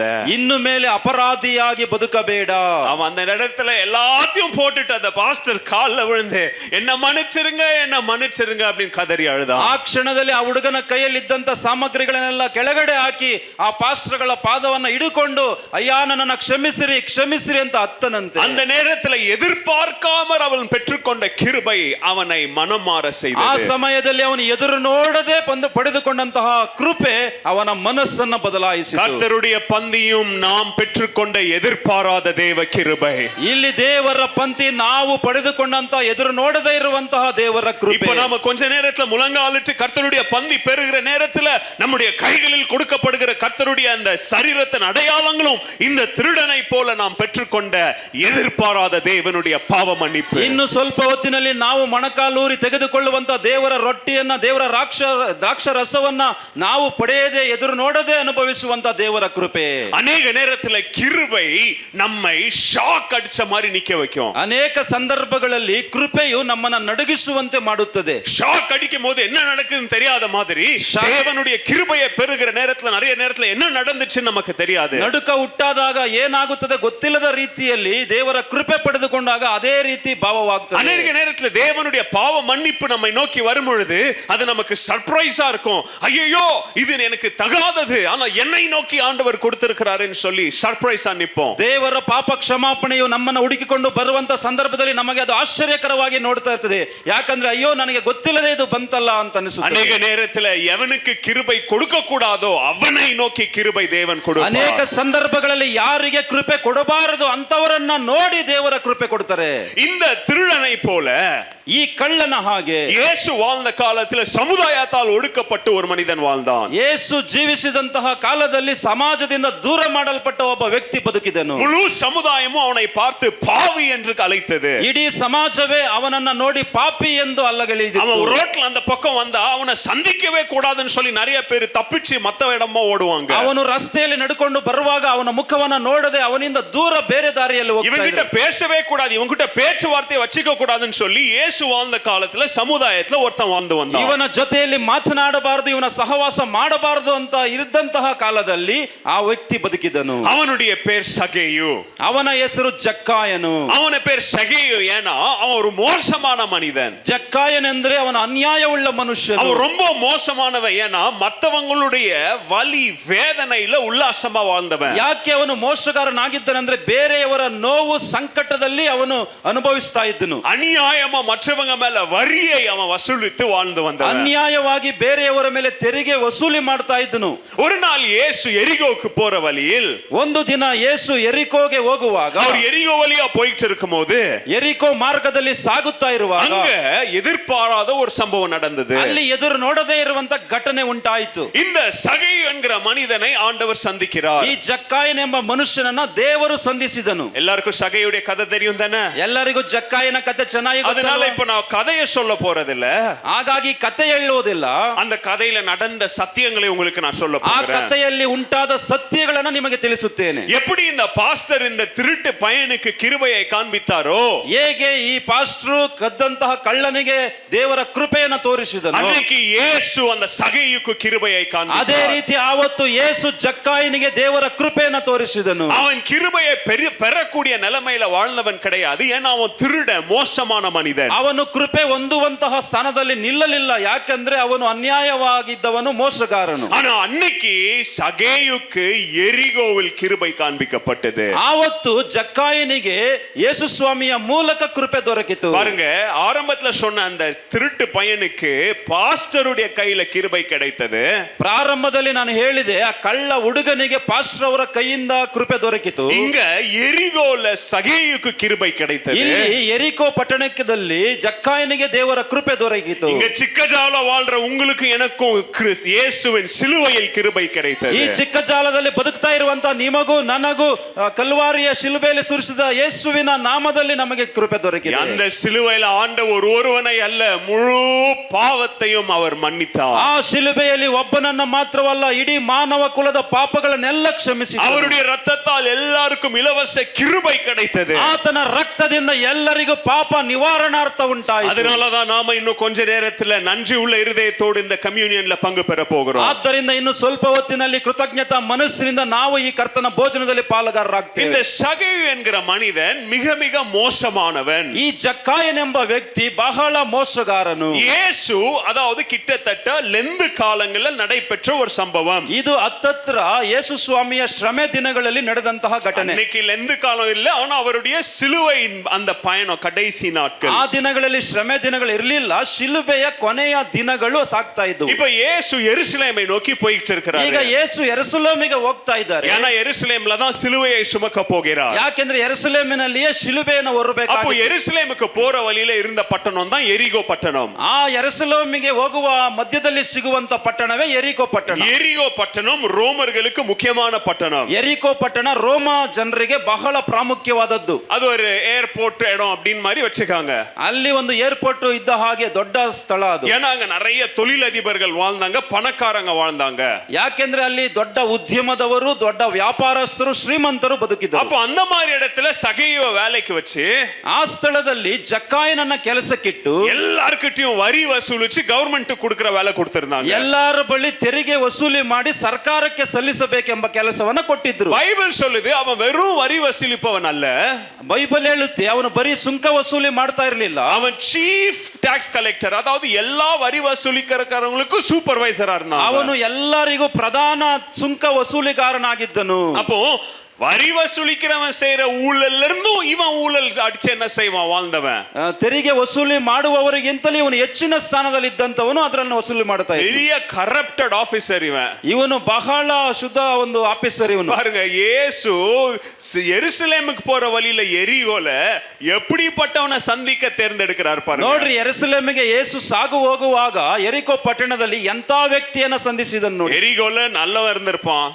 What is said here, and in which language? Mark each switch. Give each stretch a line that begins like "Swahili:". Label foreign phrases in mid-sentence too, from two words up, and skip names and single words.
Kannada: ಇನ್ನು ಮೇಲೆ ಅಪರಾಧಿಯಾಗಿ ಬದುಕಬೇಡ.
Tamil: அவன் அந்த இடத்துல எல்லாத்தையும் போட்டுட்டு அந்த பாஸ்டர் கால்ல விழுந்து என்ன மன்னிச்சிருங்க என்ன மன்னிச்சிருங்க அப்படின்னு கதறி அழுதான்.
Kannada: ಆ ಕ್ಷಣದಲ್ಲಿ ಆ ಹುಡುಗನ ಕೈಯಲ್ಲಿ ಇದ್ದಂತ ಸಾಮಗ್ರಿಗಳನ್ನೆಲ್ಲ ಕೆಳಗಡೆ ಹಾಕಿ ಆ ಪಾಸ್ಟರ್ಗಳ ಪಾದವನ್ನ ಹಿಡಿಕೊಂಡು ಅಯ್ಯ ನನ್ನನ್ನ ಕ್ಷಮಿಸಿರಿ ಕ್ಷಮಿಸಿರಿ ಅಂತ ಅತ್ತನಂತೆ.
Tamil: அந்த நேரத்துல எதிர்பார்க்காமல் அவன் பெற்றுக்கொண்ட கிருபை அவனை மனம் மாற
Kannada: ಆ
Tamil: செய்தது.
Kannada: ಸಮಯದಲ್ಲಿ ಅವನು ಎದುರು ನೋಡದೆ ಪಡೆದುಕೊಂಡಂತಹ ಕೃಪೆ ಅವನ ಮನಸ್ಸನ್ನ ಬದಲಾಯಿಸಿತು.
Tamil: கர்த்தருடைய பந்தியும் நாம் பெற்றுக்கொண்ட எதிர்பாராத தேவ கிருபை.
Kannada: ಇಲ್ಲಿ ದೇವರ ಪಂಕ್ತಿ ನಾವು ಪಡೆದುಕೊಂಡಂತ ಎದುರು ನೋಡದೇ ಇರುವಂತಹ ದೇವರ ಕೃಪೆ.
Tamil: இப்ப நாம கொஞ்ச நேரத்துல முழங்காலிட்டு கர்த்தருடைய பந்தி பெறுகிற நேரத்துல நம்முடைய கைகளில் கொடுக்கப்படுகிற கர்த்தருடைய அந்த சரீரத்தின் அடையாளங்களும் இந்த திருடனை போல நாம் பெற்றுக்கொண்ட எதிர்பாராத தேவனுடைய பாவ மன்னிப்பு.
Kannada: ಇನ್ನು ಸ್ವಲ್ಪ ಹೊತ್ತಿನಲ್ಲಿ ನಾವು ಮೊಣಕಾಲೂರಿ ತೆಗೆದುಕೊಳ್ಳುವಂತ ದೇವರ ರೊಟ್ಟಿಯನ್ನ ದೇವರ ದ್ರಾಕ್ಷ ರಸವನ್ನ ನಾವು ಪಡೆಯದೆ ಎದುರು ನೋಡದೆ ಅನುಭವಿಸುವಂತ ದೇವರ ಕೃಪೆ.
Tamil: அநேக நேரத்துல கிருபை நம்மை ஷாக் அடிச்ச மாதிரி நிக்க வைக்கும்.
Kannada: ಅನೇಕ ಸಂದರ್ಭಗಳಲ್ಲಿ ಕೃಪೆಯು ನಮ್ಮನ್ನ ನಡುಗಿಸುವಂತೆ ಮಾಡುತ್ತದೆ.
Tamil: ஷாக் அடிக்கும் போது என்ன நடக்குதுன்னு தெரியாத மாதிரி தேவனுடைய கிருபையை பெறுகிற நேரத்துல நிறைய நேரத்துல என்ன நடந்துச்சுன்னு நமக்கு தெரியாது.
Kannada: ನಡುಕ ಹುಟ್ಟಾದಾಗ ಏನಾಗುತ್ತದೆ ಗೊತ್ತಿಲ್ಲದ ರೀತಿಯಲ್ಲಿ ದೇವರ ಕೃಪೆ ಪಡೆದುಕೊಂಡಾಗ ಅದೇ ರೀತಿ ಭಾವವಾಗ್ತದೆ.
Tamil: அநேக நேரத்துல தேவனுடைய பாவ மன்னிப்பு நம்மை நோக்கி வரும் பொழுது அது நமக்கு சர்ப்ரைஸா இருக்கும். ஐயோ இது எனக்கு தகாதது ஆனா என்னை நோக்கி ஆண்டவர் கொடுத்திருக்கிறாருன்னு சொல்லி சர்ப்ரைஸா நிப்போம்.
Kannada: ದೇವರ ಪಾಪ ಕ್ಷಮಾಪಣೆಯು ನಮ್ಮನ್ನು ಹುಡುಕಿಕೊಂಡು ಬರುವಂತ ಸಂದರ್ಭದಲ್ಲಿ ನಮಗೆ ಅದು ಆಶ್ಚರ್ಯಕರವಾಗಿ ನೋಡ್ತಾ ಇರ್ತದೆ. ಯಾಕಂದ್ರೆ ಅಯ್ಯೋ ನನಗೆ ಗೊತ್ತಿಲ್ಲದೆ ಇದು ಬಂತಲ್ಲ ಅಂತ ಅನಿಸುತ್ತದೆ.
Tamil: ಅನೇಕ நேரத்துல எவனுக்கு கிருபை கொடுக்க கூடாதோ அவனை நோக்கி கிருபை தேவன் கொடுப்பார்.
Kannada: ಅನೇಕ ಸಂದರ್ಭಗಳಲ್ಲಿ ಯಾರಿಗೆ ಕೃಪೆ ಕೊಡಬಾರದು ಅಂತವರನ್ನ ನೋಡಿ ದೇವರ ಕೃಪೆ ಕೊಡ್ತಾರೆ.
Tamil: இந்த திருடனை போல
Kannada: ಈ ಕಳ್ಳನ ಹಾಗೆ
Tamil: இயேசு வாழ்ந்த காலத்துல சமுதாயத்தால் ஒடுக்கப்பட்டு ஒரு மனிதன் வாழ்ந்தான்.
Kannada: ಯೇಸು ಜೀವಿಸಿದಂತಹ ಕಾಲದಲ್ಲಿ ಸಮಾಜದಿಂದ ದೂರ ಮಾಡಲ್ಪಟ್ಟ ಒಬ್ಬ ವ್ಯಕ್ತಿ ಬದುಕಿದನು.
Tamil: முழு சமுதாயமும் அவனை பார்த்து பாவி என்று அழைத்தது.
Kannada: ಇಡೀ ಸಮಾಜವೇ ಅವನನ್ನ ನೋಡಿ ಪಾಪಿ ಎಂದು ಅಲ್ಲಗಳೆದಿತ್ತು.
Tamil: அவன் ரோட்ல அந்த பக்கம் வந்தா அவனை சந்திக்கவே கூடாதுன்னு சொல்லி நிறைய பேர் தப்பிச்சு மத்த இடமா ஓடுவாங்க.
Kannada: ಅವನು ರಸ್ತೆಯಲ್ಲಿ ನಡ್ಕೊಂಡು ಬರುವಾಗ ಅವನ ಮುಖವನ್ನ ನೋಡದೆ ಅವನಿಂದ ದೂರ ಬೇರೆ ದಾರಿಯಲ್ಲಿ ಹೋಗ್ತಾ
Tamil: இவங்கிட்ட
Kannada: ಇದ್ದರು.
Tamil: பேசவே கூடாது இவங்கிட்ட பேச்சுவார்த்தையை வச்சுக்க கூடாதுன்னு சொல்லி இயேசு வாழ்ந்த காலத்துல சமுதாயத்துல ஒருத்தன் வாழ்ந்து வந்தான்.
Kannada: ಇವನ ಜೊತೆಯಲ್ಲಿ ಮಾತನಾಡಬಾರದು ಇವನ ಸಹವಾಸ ಮಾಡಬಾರದು ಅಂತ ಇದ್ದಂತಹ ಕಾಲದಲ್ಲಿ ಆ ವ್ಯಕ್ತಿ ಬದುಕಿದನು.
Tamil: அவனுடைய பேர் சகேயு.
Kannada: ಅವನ ಹೆಸರು ಜಕ್ಕಾಯನು.
Tamil: அவன பேர் சகேயு ஏன்னா அவன் ஒரு மோசமான மனிதன்.
Kannada: ಜಕ್ಕಾಯನ್ ಅಂದ್ರೆ ಅವನ ಅನ್ಯಾಯವುಳ್ಳ ಮನುಷ್ಯನು.
Tamil: அவன் ரொம்ப மோசமானவன் ஏன்னா மத்தவங்களுடைய வலி வேதனையில உல்லாசமா வாழ்ந்தவன்.
Kannada: ಯಾಕೆ ಅವನು ಮೋಸಗಾರನಾಗಿದ್ದಾನಂದ್ರೆ ಬೇರೆಯವರ ನೋವು ಸಂಕಟದಲ್ಲಿ ಅವನು ಅನುಭವಿಸ್ತಾ ಇದ್ದನು.
Tamil: அநியாயமா மற்றவங்க மேல வரியை அவன் வசூலித்து வாழ்ந்து வந்தவன்.
Kannada: ಅನ್ಯಾಯವಾಗಿ ಬೇರೆಯವರ ಮೇಲೆ ತೆರಿಗೆ ವಸೂಲಿ ಮಾಡ್ತಾ ಇದ್ದನು.
Tamil: ஒரு நாள் இயேசு எரிகோக்கு போற வழியில்
Kannada: ಒಂದು ದಿನ ಯೇಸು ಎರಿಕೋಗೆ ಹೋಗುವಾಗ
Tamil: அவர் எரிகோ வழியா போயிட்டு இருக்கும்போது
Kannada: ಎರಿಕೋ ಮಾರ್ಗದಲ್ಲಿ ಸಾಗುತ್ತಾ ಇರುವಾಗ
Tamil: அங்க எதிர்பாராத ஒரு சம்பவம் நடந்தது.
Kannada: ಅಲ್ಲಿ ಎದುರು ನೋಡದೇ ಇರುವಂತ ಘಟನೆ ಉಂಟಾಯಿತು.
Tamil: இந்த சகேயு என்கிற மனிதனை ஆண்டவர் சந்திக்கிறார்.
Kannada: ಈ ಜಕ್ಕಾಯನ್ ಎಂಬ ಮನುಷ್ಯನನ್ನ ದೇವರು ಸಂಧಿಸಿದನು.
Tamil: எல்லாருக்கும் சகேயுடைய கதை தெரியும் தானே?
Kannada: ಎಲ್ಲರಿಗೂ ಜಕ್ಕಾಯನ ಕಥೆ ಚೆನ್ನಾಗಿ
Tamil: அதனால இப்ப நான் கதையை சொல்ல போறதில்ல.
Kannada: ಹಾಗಾಗಿ ಕಥೆ ಹೇಳುವುದಿಲ್ಲ.
Tamil: அந்த கதையில நடந்த சத்தியங்களை உங்களுக்கு நான் சொல்ல
Kannada: ಆ
Tamil: போறேன்.
Kannada: ಕಥೆಯಲ್ಲಿ ಉಂಟಾದ ಸತ್ಯಗಳನ್ನು ನಿಮಗೆ ತಿಳಿಸುತ್ತೇನೆ.
Tamil: எப்படி இந்த பாஸ்டர் இந்த திருட்டு பையனுக்கு கிருபையை காண்பித்தாரோ
Kannada: ಹೇಗೆ ಈ ಪಾಸ್ಟರು ಕದ್ದಂತಹ ಕಳ್ಳನಿಗೆ ದೇವರ ಕೃಪೆಯನ್ನು ತೋರಿಸಿದನು,
Tamil: அன்னைக்கு இயேசு அந்த சகேயுக்கு கிருபையை
Kannada: ಅದೇ
Tamil: காண்பித்தார்.
Kannada: ರೀತಿ ಆವತ್ತು ಯೇಸು ಜಕ್ಕಾಯನಿಗೆ ದೇವರ ಕೃಪೆಯನ್ನು ತೋರಿಸಿದನು.
Tamil: அவன் கிருபையை பெறக்கூடிய நிலைமையில வாழ்ந்தவன் கிடையாது. ஏன்னா அவன் திருட மோசமான மனிதன்.
Kannada: ಅವನು ಕೃಪೆ ಹೊಂದುವಂತಹ ಸ್ಥಾನದಲ್ಲಿ ನಿಲ್ಲಲಿಲ್ಲ. ಯಾಕಂದ್ರೆ ಅವನು ಅನ್ಯಾಯವಾಗಿದ್ದವನು, ಮೋಸಗಾರನು.
Tamil: ஆனா அன்னைக்கு சகேயுக்கு எரிகோவில் கிருபை காண்பிக்கப்பட்டது.
Kannada: ಆವತ್ತು ಜಕ್ಕಾಯನಿಗೆ ಯೇಸು ಸ್ವಾಮಿಯ ಮೂಲಕ ಕೃಪೆ ದೊರಕಿತು.
Tamil: பாருங்க, ஆரம்பத்துல சொன்ன அந்த திருட்டு பையனுக்கு பாஸ்டருடைய கையில கிருபை கிடைத்தது.
Kannada: ಪ್ರಾರಂಭದಲ್ಲಿ ನಾನು ಹೇಳಿದೆ ಆ ಕಳ್ಳ ಹುಡುಗನಿಗೆ ಪಾಸ್ಟರ್ ಅವರ ಕೈಯಿಂದ ಕೃಪೆ ದೊರಕಿತು.
Tamil: இங்க எரிகோல சகேயுக்கு கிருபை கிடைத்தது.
Kannada: ಇಲ್ಲಿ ಎರಿಕೋ ಪಟ್ಟಣದಲ್ಲಿ ಜಕ್ಕಾಯನಿಗೆ ದೇವರ ಕೃಪೆ ದೊರಕಿತು.
Tamil: இங்க ಚಿಕ್ಕಜಾಲ வாழ்ற உங்களுக்கு எனக்கும் இயேசுவின் சிலுவையில் கிருபை கிடைத்தது.
Kannada: ಈ ಚಿಕ್ಕ ಜಾಲದಲ್ಲಿ ಬದುಕ್ತಾ ಇರುವಂತ ನಿಮಗೂ ನನಗೂ ಕಲ್ವಾರಿಯ ಶಿಲುಬೆಯಲ್ಲಿ ಸುರಿಸಿದ ಯೇಸುವಿನ ನಾಮದಲ್ಲಿ ನಮಗೆ ಕೃಪೆ ದೊರಕಿದೆ.
Tamil: அந்த சிலுவையில ஆண்டவர் ஒருவனை அல்ல முழு பாவத்தையும் அவர் மன்னித்தார்.
Kannada: ಆ ಶಿಲುಬೆಯಲ್ಲಿ ಒಬ್ಬನನ್ನ ಮಾತ್ರವಲ್ಲ ಇಡೀ ಮಾನವ ಕುಲದ ಪಾಪಗಳನ್ನೆಲ್ಲ ಕ್ಷಮಿಸಿದನು.
Tamil: அவருடைய இரத்தத்தால் எல்லாருக்கும் இலவச கிருபை கிடைத்தது.
Kannada: ಆತನ ರಕ್ತದಿಂದ ಎಲ್ಲರಿಗೂ ಪಾಪ ನಿವಾರಣಾರ್ಥ ಉಂಟಾಯಿತು.
Tamil: அதனாலதான் நாம இன்னும் கொஞ்ச நேரத்துல நன்றி உள்ள இருதயத்தோடு இந்த கம்யூனியன்ல பங்கு பெற போகிறோம்.
Kannada: ಆದ್ದರಿಂದ ಇನ್ನು ಸ್ವಲ್ಪ ಹೊತ್ತಿನಲ್ಲಿ ಕೃತಜ್ಞತಾ ಮನಸ್ಸಿನಿಂದ ನಾವು ಈ ಕರ್ತನ ಭೋಜನದಲ್ಲಿ ಪಾಲುಗಾರರಾಗ್ತೇವೆ.
Tamil: இந்த சகேயு என்கிற மனிதன் மிக மிக மோசமானவன்.
Kannada: ಈ ಜಕ್ಕಾಯನ್ ಎಂಬ ವ್ಯಕ್ತಿ ಬಹಳ ಮೋಸಗಾರನು.
Tamil: இயேசு அதாவது கிட்டத்தட்ட லெந்து காலங்களில் நடைபெற்ற ஒரு சம்பவம்.
Kannada: ಇದು ಹತ್ತತ್ರ ಯೇಸು ಸ್ವಾಮಿಯ ಶ್ರಮೆ ದಿನಗಳಲ್ಲಿ ನಡೆದಂತಹ ಘಟನೆ.
Tamil: இன்னைக்கு லெந்து காலம் இல்ல, ஆனா அவருடைய சிலுவை அந்த பயணம் கடைசி நாட்கள்.
Kannada: ಆ ದಿನಗಳಲ್ಲಿ ಶ್ರಮೆ ದಿನಗಳು ಇರಲಿಲ್ಲ, ಶಿಲುಬೆಯ ಕೊನೆಯ ದಿನಗಳು ಸಾಗ್ತಾ ಇದ್ದವು.
Tamil: இப்ப இயேசு எருசலேமை நோக்கி போயிட்டு இருக்கிறார்.
Kannada: ಈಗ ಯೇಸು ಯೆರೂಸಲೇಮಿಗೆ ಹೋಗ್ತಾ ಇದ್ದಾರೆ.
Tamil: ஏன்னா எருசலேம்ல தான் சிலுவையை சுமக்க போகிறார்.
Kannada: ಯಾಕೆಂದ್ರೆ ಯೆರೂಸಲೇಮಿನಲ್ಲಿಯೇ ಶಿಲುಬೆಯನ್ನು ಹೊರಬೇಕು.
Tamil: அப்போ எருசலேமுக்கு போற வழியில இருந்த பட்டணம் தான் எரிகோ பட்டணம்.
Kannada: ಆ ಯೆರೂಸಲೇಮಿಗೆ ಹೋಗುವ ಮಧ್ಯದಲ್ಲಿ ಸಿಗುವಂತ ಪಟ್ಟಣವೇ ಎರಿಕೋ ಪಟ್ಟಣ.
Tamil: எரிகோ பட்டணம் ரோமர்களுக்கு முக்கியமான பட்டணம்.
Kannada: ಎರಿಕೋ ಪಟ್ಟಣ ರೋಮ ಜನರಿಗೆ ಬಹಳ ಪ್ರಾಮುಖ್ಯವಾದದ್ದು.
Tamil: அது ஒரு ஏர்போர்ட் இடம் அப்படின்னு மாதிரி வச்சுக்காங்க.
Kannada: ಅಲ್ಲಿ ಒಂದು ಏರ್ಪೋರ್ಟ್ ಇದ್ದ ಹಾಗೆ ದೊಡ್ಡ ಸ್ಥಳ ಅದು.
Tamil: ஏன்னா அங்க நிறைய தொழிலதிபர்கள் வாழ்ந்தாங்க, பணக்காரங்க வாழ்ந்தாங்க.
Kannada: ಯಾಕೆಂದ್ರೆ ಅಲ್ಲಿ ದೊಡ್ಡ ಉದ್ಯಮದವರು, ದೊಡ್ಡ ವ್ಯಾಪಾರಸ್ಥರು, ಶ್ರೀಮಂತರು ಬದುಕಿದ್ರು.
Tamil: அப்போ அந்த மாதிரி இடத்துல சகேயுவை வேலைக்கு வச்சு
Kannada: ಆ ಸ್ಥಳದಲ್ಲಿ ಜಕ್ಕಾಯನನ್ನ ಕೆಲಸಕ್ಕಿಟ್ಟು
Tamil: எல்லார்கிட்டயும் வரி வசூலிச்சு கவர்மெண்ட் கொடுக்கிற வேலை கொடுத்திருந்தாங்க.
Kannada: ಎಲ್ಲರ ಬಳಿ ತೆರಿಗೆ ವಸೂಲಿ ಮಾಡಿ ಸರ್ಕಾರಕ್ಕೆ ಸಲ್ಲಿಸಬೇಕೆಂಬ ಕೆಲಸವನ್ನ ಕೊಟ್ಟಿದ್ರು.
Tamil: பைபிள் சொல்லுது அவன் வெறும் வரி வசூலிப்பவன் அல்ல.
Kannada: ಬೈಬಲ್ ಹೇಳುತ್ತೆ ಅವನು ಬರೀ ಸುಂಕ ವಸೂಲಿ ಮಾಡ್ತಾ ಇರಲಿಲ್ಲ.
Tamil: அவன்
English: chief tax collector,
Tamil: அதாவது எல்லா வரி வசூலிக்கிறவங்களுக்கும் சூப்பர்வைசரா இருந்தான்.
Kannada: ಅವನು ಎಲ್ಲರಿಗೂ ಪ್ರಧಾನ ಸುಂಕ ವಸೂಲಿಗಾರನಾಗಿದ್ದನು.
Tamil: அப்போ வரி வசூலிக்கிறவன் செய்யற ஊழல்ல இருந்தும் இவன் ஊழல் அடிச்சு என்ன செய்வான் வாழ்ந்தவன்.
Kannada: ತೆರಿಗೆ ವಸೂಲಿ ಮಾಡುವವರಿಗಿಂತಲೂ ಇವನು ಹೆಚ್ಚಿನ ಸ್ಥಾನದಲ್ಲಿ ಇದ್ದಂತವನು ಅದರಲ್ಲಿ ವಸೂಲಿ ಮಾಡ್ತಾ ಇದ್ದ.
Tamil: பெரிய
English: corrupted officer
Tamil: இவன்.
Kannada: ಇವನು ಬಹಳ ಶುದ್ಧ ಒಂದು ಆಫೀಸರ್ ಇವನು.
Tamil: பாருங்க, இயேசு எருசலேமுக்கு போற வழியில எரிகோல எப்படிப்பட்டவனை சந்திக்க தேர்ந்தெடுக்கிறார் பாருங்க.
Kannada: ನೋಡ್ರಿ, ಯೆರೂಸಲೇಮಿಗೆ ಯೇಸು ಸಾಗು ಹೋಗುವಾಗ ಎರಿಕೋ ಪಟ್ಟಣದಲ್ಲಿ ಎಂತ ವ್ಯಕ್ತಿಯನ್ನ ಸಂಧಿಸಿದನು ನೋಡಿ.
Tamil: எரிகோல நல்லவன் இருந்திருப்பான்,